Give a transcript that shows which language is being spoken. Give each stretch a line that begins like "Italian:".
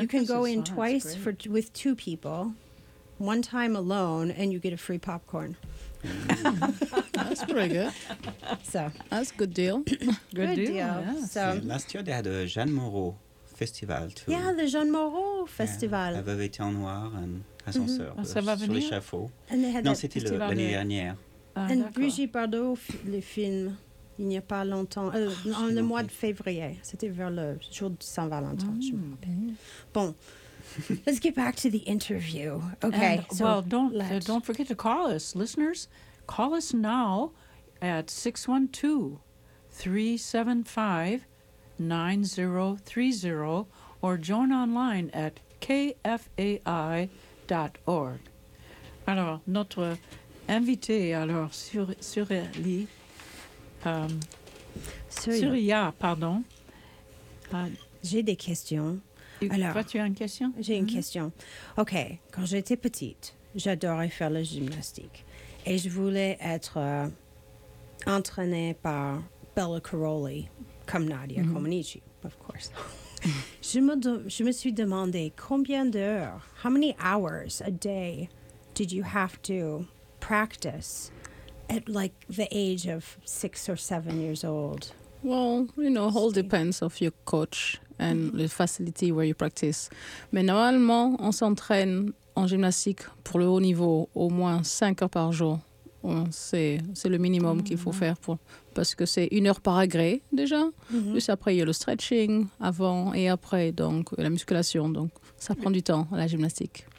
English: You can go in twice with 2 people, 1 time alone, and you get a free popcorn. That's pretty good. So that's a good deal. Good deal. Yeah. So last year they had a Jeanne Moreau festival. Too. Yeah, the Jeanne Moreau festival.
French: La Veuve était en noir, un ascenseur sur l'échafaud.
English: And they had
French: non, c'était festival l'année dernière. Ah, et Brigitte Bardot, le film, il n'y a pas longtemps, le mois de février, c'était vers le jour de Saint-Valentin, je me rappelle.
English: Bon, let's get back to the interview. Okay, and, so don't forget to call us. Listeners, call us now at 612-375-9030. 9030 or join online at kfai.org.
French: Alors, notre invité, alors, Surya. J'ai des questions. Alors, toi, tu as une question? J'ai une question. OK. Quand j'étais petite, j'adorais faire la gymnastique. Et je voulais être entraînée par Bella Karoly, comme Nadia Comaneci,
English: of course.
French: je me suis demandé combien d'heures,
English: how many hours a day did you have to practice at like the age of 6 or 7 years old? Well, you know, all depends of your coach and the facility where you practice.
French: Mais normalement, on s'entraîne en gymnastique pour le haut niveau au moins 5 heures par jour. C'est le minimum qu'il faut faire pour, parce que c'est une heure par agré déjà. Plus après, il y a le stretching avant et après, donc la musculation. Donc, ça prend du temps, la gymnastique.